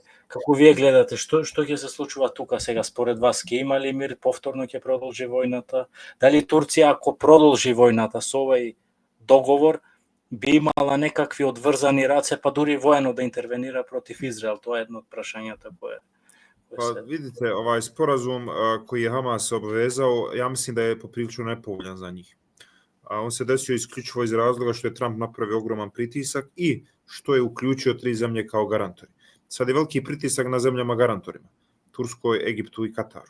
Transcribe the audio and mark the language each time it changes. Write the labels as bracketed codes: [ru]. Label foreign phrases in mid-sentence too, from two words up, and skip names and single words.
[mk] Како вие гледате, што ќе се случува тука сега според вас? Ќе има ли мир, повторно ќе продолжи војната? Дали Турција ако продолжи војната со овој договор би имала некакви одврзани раце, па дури воено да интервенира против Израел? Тоа е едно од прашањата кое [bs] Pa vidite, ovaj sporazum koji je Hamas obvezao, ja mislim da je poprilično nepovoljan za njih. On se desio isključivo iz razloga što je Trump napravio ogroman pritisak i što je uključio 3 zemlje kao garantori. Sad je veliki pritisak na zemljama garantorima, Turskoj, Egiptu i Kataru.